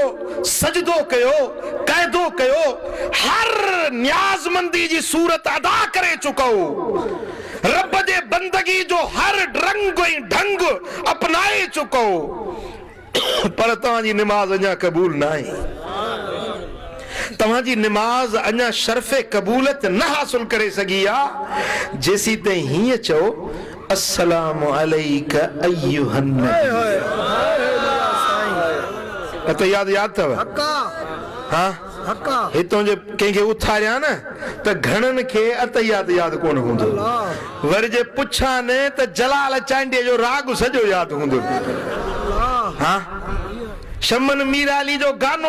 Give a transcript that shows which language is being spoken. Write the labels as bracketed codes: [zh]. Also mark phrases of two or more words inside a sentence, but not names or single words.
[sd] सजदो कयो क़ैदो कयो हर न्याज़मंदी जी सूरत अदा करे चुको रब जे बंदगी जो हर रंग ऐं ढंग अपनाए चुको पर तव्हांजी निमाज अञा क़बूल न आहे तव्हांजी निमाज अञा शर्फ़े क़बूलत न हासिल करे सघी आहे जेसी ताईं हीअं चओ [ar] السلام عليك أيها النبي [sd] त याद अथव हाँ हितों जे कंहिंखे उथारिया न त घणनि खे अतहियात याद कोन हूंदो वरी जे पुछा न त जलाल चांडीअ जो राग सॼो याद हूंदो हाँ शमन मीराली जो गानो